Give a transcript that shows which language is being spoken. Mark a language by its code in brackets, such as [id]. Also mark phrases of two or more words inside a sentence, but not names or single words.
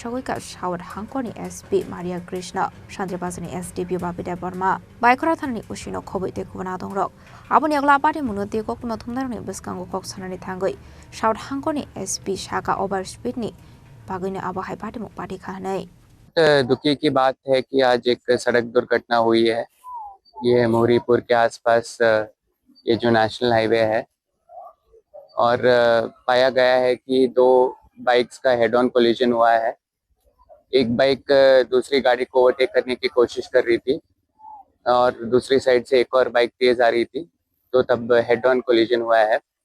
[trp] shagoi ka shawar hangkoni SP Maria Krishna Chandribasani SDP Babida Burma Baikora thani usino khoboi te kubana dongrok abuni agla party munu te koktuma thumdarni biskango kok sanani thangoi shawar hangkoni SP shaka [en] over speed [trp] ni bagine abai party mung party khanai [hi] दुखी की बात है कि आज एक सड़क दुर्घटना हुई है। ये मोहरीपुर के आसपास ये जो [en] national highway [hi] है और पाया गया है कि दो बाइक्स का [en] head on collision [hi] हुआ है। एक बाइक दूसरी गाड़ी को ओवरटेक करने की कोशिश कर रही थी और दूसरी साइड से एक और बाइक तेज आ रही थी, तो तब [en] head on collision [hi] हुआ है।